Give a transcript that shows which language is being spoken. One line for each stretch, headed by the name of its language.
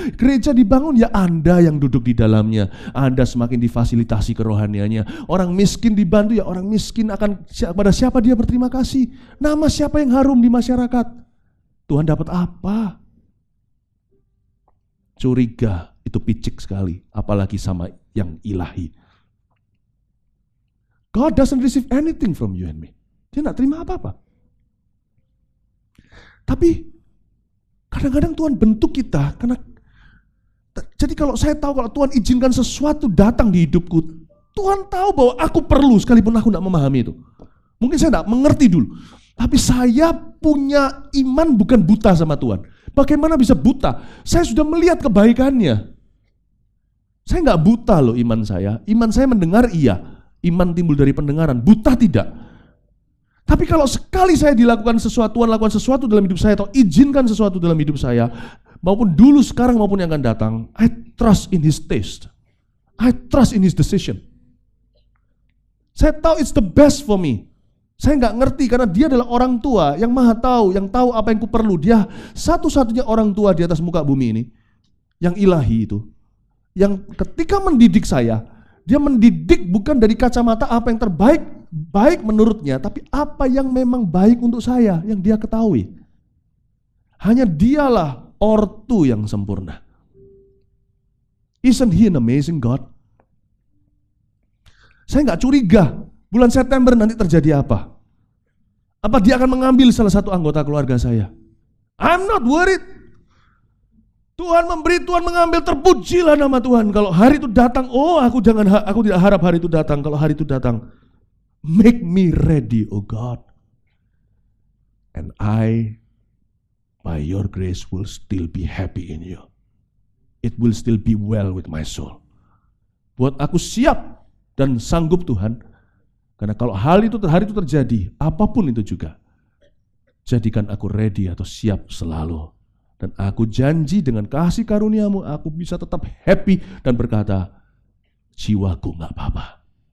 Indonesian: Gereja dibangun ya Anda yang duduk di dalamnya. Anda semakin difasilitasi kerohaniannya. Orang miskin dibantu ya orang miskin akan pada siapa dia berterima kasih. Nama siapa yang harum di masyarakat? Tuhan dapat apa? Curiga itu picik sekali, apalagi sama yang ilahi.
English: God doesn't receive anything from you and me.
Indonesian: Dia tidak terima apa-apa. Tapi kadang-kadang Tuhan bentuk kita jadi kalau saya tahu kalau Tuhan izinkan sesuatu datang di hidupku, Tuhan tahu bahwa aku perlu sekalipun aku tidak memahami itu. Mungkin saya tidak mengerti dulu, tapi saya punya iman bukan buta sama Tuhan. Bagaimana bisa buta? Saya sudah melihat kebaikannya. Saya nggak buta loh iman saya. Iman saya mendengar iya. Iman timbul dari pendengaran, buta tidak. Tapi kalau sekali saya dilakukan sesuatu, Tuhan lakukan sesuatu dalam hidup saya, atau izinkan sesuatu dalam hidup saya, maupun dulu, sekarang, maupun yang akan datang,
English: I trust in His taste. I trust in His decision.
Indonesian: Saya tahu
English: it's the best for me.
Indonesian: Saya nggak ngerti karena Dia adalah orang tua yang maha tahu, yang tahu apa yang ku perlu. Dia satu-satunya orang tua di atas muka bumi ini, yang ilahi itu, yang ketika mendidik saya, Dia mendidik bukan dari kacamata apa yang terbaik, baik menurutnya, tapi apa yang memang baik untuk saya, yang Dia ketahui. Hanya Dialah ortu yang sempurna.
English: Isn't He an amazing God?
Indonesian: Saya nggak curiga bulan September nanti terjadi apa. Apa Dia akan mengambil salah satu anggota keluarga saya?
English: I'm not worried.
Indonesian: Tuhan memberi, Tuhan mengambil, terpujilah nama Tuhan. Kalau hari itu datang, aku tidak harap hari itu datang. Kalau hari itu datang,
English: make me ready, oh God. And I, by your grace, will still be happy in you. It will still be well with my soul.
Indonesian: Buat aku siap dan sanggup Tuhan. Karena kalau hari itu terjadi, apapun itu juga, jadikan aku ready atau siap selalu. Dan aku janji dengan kasih karunia-Mu, aku bisa tetap happy dan berkata, jiwaku gak apa-apa.